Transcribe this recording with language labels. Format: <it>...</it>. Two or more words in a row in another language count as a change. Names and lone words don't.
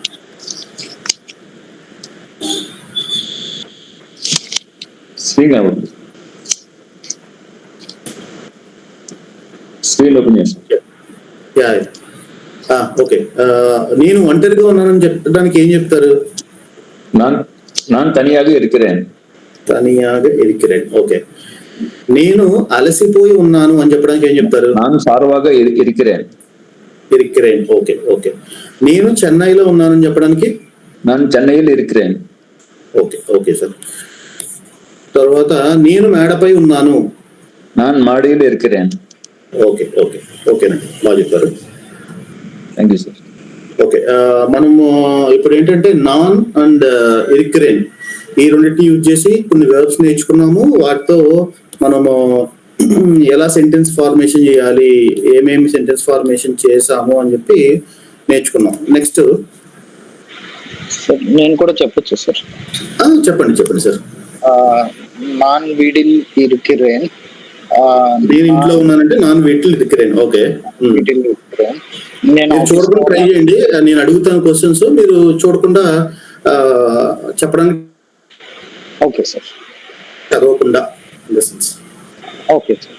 <te>శ్రీరాముడు. స్క్రీన్ ఓపెన్ చేస్తాను. ఓకే. నేను ఒంటరిగా ఉన్నానని చెప్పడానికి ఏం చెప్తారు?</te> <ta>நான் தனியாக இருக்கிறேன். தனியாக இருக்கிறேன். ఓకే.</ta> <te>నేను అలసిపోయి ఉన్నాను అని చెప్పడానికి ఏం చెప్తారు?</te> <ta>நான் சார்பாக இருக்கிறேன்.</ta> <te>ఇరికిరేన్. ఓకే ఓకే. నేను చెన్నైలో ఉన్నానని చెప్పడానికి?</te> <ta>நான் சென்னையில் இருக்கிறேன்.</ta> <en>okay okay sir.</en> <te>తర్వాత నేను మేడపై ఉన్నాను.</te> <ta>நான் மாடியில் இருக்கிறேன்.</ta> <en>okay okay</en> <te>ఓకేనండి, బాగా చెప్పారు.</te> <en>thank you sir.</en> <te>ఓకే. మనము ఇప్పుడు ఏంటంటే నాన్ అండ్ ఇరికిరేన్ ఈ రెండింటిని యూజ్ చేసి కొన్ని వర్బ్స్ నేర్చుకున్నాము. వాటితో మనము ఎలా</te> <en>sentence formation</en> <te>చేయాలి, ఏమేమి</te> <en>sentence formation</en> <te>చేసాము అని చెప్పి నేర్చుకున్నాం. నెక్స్ట్ నేను కూడా చెప్పొచ్చు సార్. చెప్పండి చెప్పండి సార్.</te> <ta>நான் வீட்டில் இருக்கிறேன்.</ta> <te>నేను ఇంట్లో ఉన్నానంటే</te> <ta>நான் வீட்டில் இருக்கிறேன்.</ta> <te>ఓకే. నేను చూడకుండా ట్రై చేయండి, నేను అడుగుతాను క్వశ్చన్స్, మీరు చూడకుండా చెప్పడానికి.</te> <en>okay sir.</en> <te>చదవకుండా.</te> <en>okay sir.</en>